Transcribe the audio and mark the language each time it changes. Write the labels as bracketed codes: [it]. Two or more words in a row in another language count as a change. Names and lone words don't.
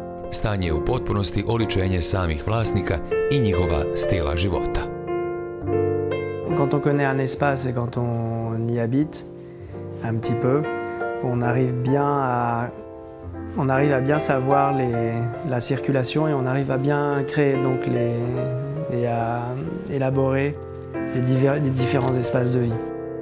[hr] stan je u potpunosti oličenje samih vlasnika i njihova stila života. [fr] Quand on connaît un espace et quand on y habite un petit peu, on arrive à bien savoir la circulation et on arrive à bien créer et à élaborer les différents espaces de vie.